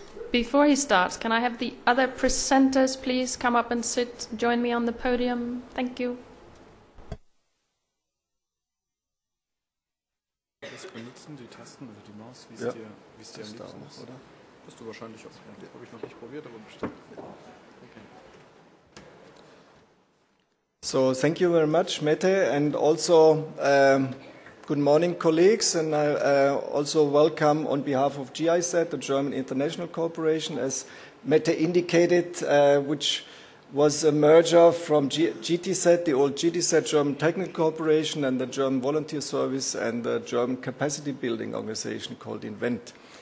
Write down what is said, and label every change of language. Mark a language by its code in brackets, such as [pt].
[en] Before he starts, can I have the other presenters please come up and join me on the podium? Thank you. [de] Benutzen die Tasten, also die Maus, wie es dir am liebsten ist, oder? Hast du wahrscheinlich auch. Ja, habe ich noch nicht probiert, aber bestimmt. Okay. [en] So thank you very much, Mette, and also good morning, colleagues, and I also welcome on behalf of GIZ, the German International Corporation, as Mette indicated, which was a merger from GTZ, the old GTZ, German Technical Corporation, and the German Volunteer Service, and the German Capacity Building Organization called Invent.